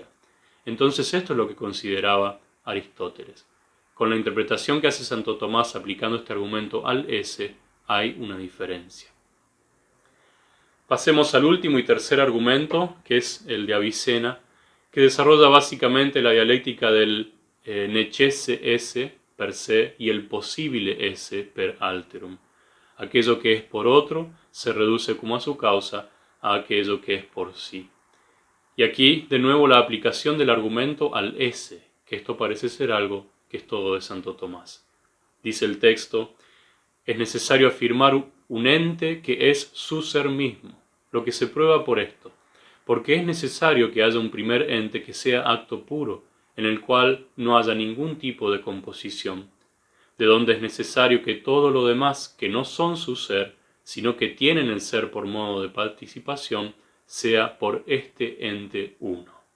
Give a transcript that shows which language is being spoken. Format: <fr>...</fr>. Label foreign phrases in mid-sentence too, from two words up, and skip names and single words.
<es>Entonces esto es lo que consideraba Aristóteles. Con la interpretación que hace Santo Tomás aplicando este argumento al ese, hay una diferencia. Pasemos al último y tercer argumento, que es el de Avicena, que desarrolla básicamente la dialéctica del</es> <la>necesse esse per se</la> <es>y el</es> <la>possibile esse per alterum.</la> <es>Aquello que es por otro se reduce como a su causa a aquello que es por sí. Y aquí de nuevo la aplicación del argumento al ese, que esto parece ser algo que es todo de Santo Tomás. Dice el texto: es necesario afirmar un ente que es su ser mismo, lo que se prueba por esto, porque es necesario que haya un primer ente que sea acto puro, en el cual no haya ningún tipo de composición, de donde es necesario que todo lo demás que no son su ser, sino que tienen el ser por modo de participación, sea por este ente uno.</es>